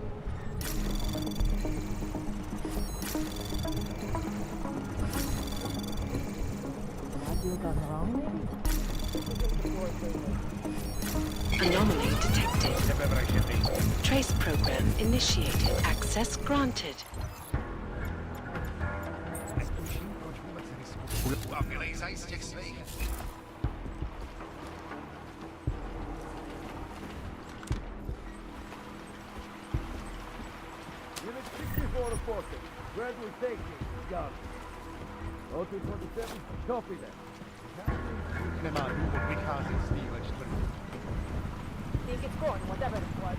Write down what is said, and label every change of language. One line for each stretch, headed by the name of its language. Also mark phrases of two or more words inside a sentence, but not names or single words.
English: Anomaly detected. Trace program initiated. Access granted.
Czech: A vylejzaj z těch svých.
English: Unit 64 reporting. Gradually taking. Got it. O227, copy that.
Czech: Nemá důvod vycházet z téhle čtvrti.
English: Think it's going, whatever it was.